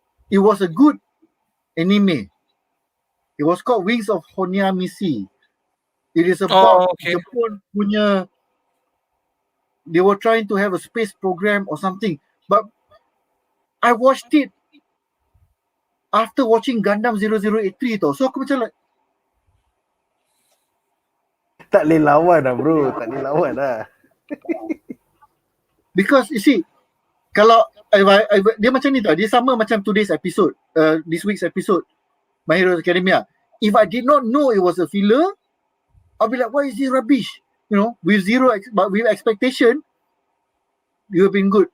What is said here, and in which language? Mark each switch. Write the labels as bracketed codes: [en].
[en] it was a good anime. It was called Wings of Honyamisi. It is about okay. [ms] Jepun punya. [en] They were trying to have a space program or something, but I watched it after watching Gundam 0083 tau. [ms] So aku macam like, Tak boleh lawan lah bro, tak boleh lawan lah. [en] because you see, [ms] kalau dia macam ni tau, dia sama macam [en] today's episode, this week's episode, [ms] My Hero Academia. [en] If I did not know it was a filler, I'll be like, why is this rubbish? You know, with but with expectation, you have been good.